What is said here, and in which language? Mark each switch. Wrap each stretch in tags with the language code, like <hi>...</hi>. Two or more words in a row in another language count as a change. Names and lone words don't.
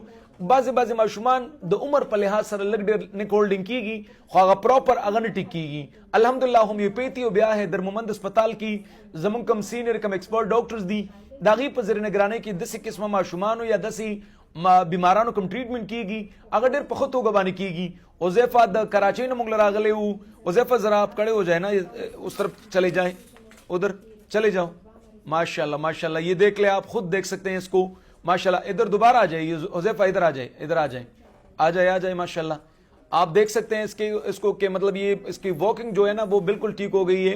<ps>بعضې ماشومان د عمر په لحاظ سره لږ ډېر</ps> <en>neck holding</en> <ps>کېږي خو هغه پراپر هغه نه ټیک کېږي. الحمدلله هومیوپیتي او بیا حیدر محمد هسپتال کې زموږ کوم سینئر کوم</ps> <en>expert doctors</en> <ps>دي د هغې په زیر نګرانۍ کې داسې قسمه ماشومانو یا داسې بیمارانو کوم ټریټمنټ کېږي هغه ډېر په ښه توګه باندې کېږي. حذیفہ د کراچۍ نه موږ له راغلی وو.</ps> <ur>حذیفہ ذرا آپ کھڑے ہو جائیں نا اس طرف چلے جائیں ادھر چلے جاؤ. ماشاء اللہ ماشاء اللہ یہ دیکھ لیں آپ خود دیکھ سکتے ہیں اس کو ماشاء اللہ. ادھر دوبارہ آ جائیے حذیفہ ادھر آ جائے ادھر آ جائے ماشاء اللہ. آپ دیکھ سکتے ہیں اس کو کہ مطلب یہ اس کی واکنگ جو ہے نا وہ بالکل ٹھیک ہو گئی ہے.</ur>